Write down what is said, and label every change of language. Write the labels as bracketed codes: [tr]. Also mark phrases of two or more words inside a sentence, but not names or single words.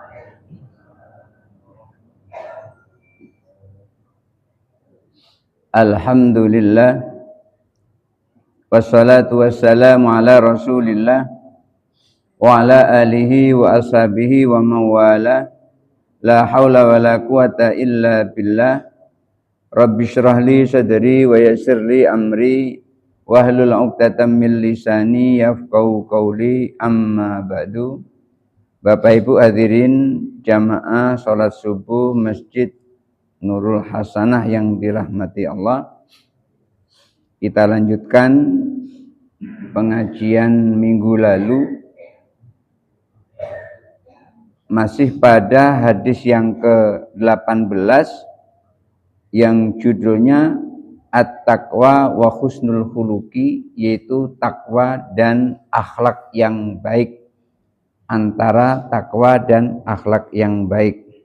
[ar] الحمد لله والصلاة والسلام على رسول الله وعلى آله وأصحابه ومن والاه. لا حول ولا قوة إلا بالله. رب اشرح لي صدري ويسر لي أمري واحلل عقدة من لساني يفقهوا قولي، أما بعد. [id] Bapak Ibu hadirin jamaah salat subuh Masjid Nurul Hasanah yang dirahmati Allah. Kita lanjutkan pengajian minggu lalu masih pada hadis yang ke-18 yang judulnya At-Taqwa wa Husnul Khuluqi, yaitu takwa dan akhlak yang baik, antara takwa dan akhlak yang baik.